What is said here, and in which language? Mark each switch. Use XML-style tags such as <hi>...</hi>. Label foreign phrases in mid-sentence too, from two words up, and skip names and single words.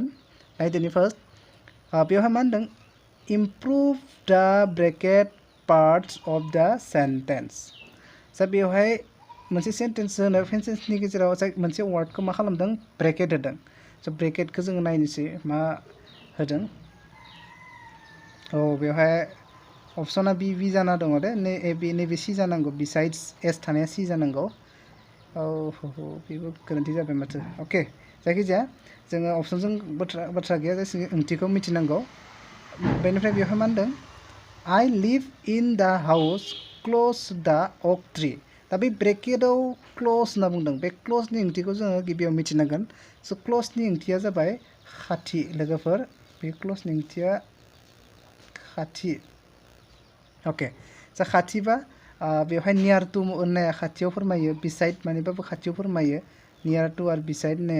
<brx>नायदोनि फार्स्ट बेवहाय मा होनदों</brx> <en>improve the bracket parts of the sentence</en> <brx>स' बेवहाय मोनसे सेन्टेन्स होनो सेन्टेन्सनि गेजेराव मोनसे वार्डखौ मा खालामदों ब्रेकेट होदों स' ब्रेकेटखौ जोङो नायनोसै मा होदों बेवहाय अपसना बि जाना दङ दे नैबे सि जानांगौ बिसाइड्स एस थानाया सि जानांगौ बेबो गोरोन्थि जाबाय माथो अके जायखिजाया जोङो अपसनजों बाथ्रा गैया जायखिजाया ओंथिखौ मिथिनांगौ बेनिफ्राय बेवहाय मा होनदों</brx> <en>I live in the house close the oak tree</en> <brx>दा बे ब्रेकेटआव क्ल'ज होनना बुंदों बे क्ल'जनि ओंथिखौ जोङो गिबियाव मिथिनांगोन स' क्ल'जनि ओंथिया जाबाय खाथि लोगोफोर बे क्ल'जनि ओंथिया खाथि अके स' खाथिबा बेवहाय</brx> <en>near to</en> <brx>होननाया खाथियाव फोरमायो बिसाइड मानिबाबो खाथियाव फोरमायो</brx> <en>near to</en> <brx>आरो बिसाइड होननाया</brx>